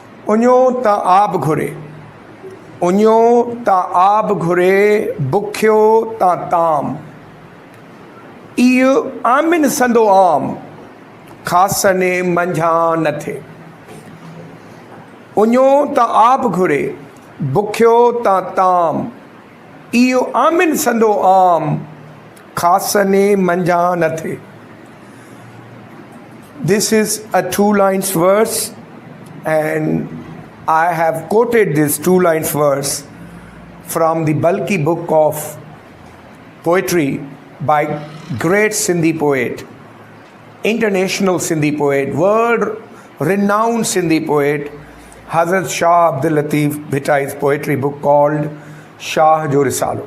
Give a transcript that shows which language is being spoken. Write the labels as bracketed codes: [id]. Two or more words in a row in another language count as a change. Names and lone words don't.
[sd] उञो त आब घुरे, उञो त आब घुरे, बुख्यो त ताम, इहो आमिन संदो आम, खासने मंझा न थे। उञो त आब घुरे, बुख्यो त ताम, इहो आमिन संदो आम, खासने मंझा न थे। [en] This is a 2 lines verse, and I have quoted this 2 lines verse from the bulky book of poetry by great Sindhi poet, international Sindhi poet, world renowned Sindhi poet, Hazrat Shah Abdul Latif Bhittai's poetry book called Shah Jo Risalo.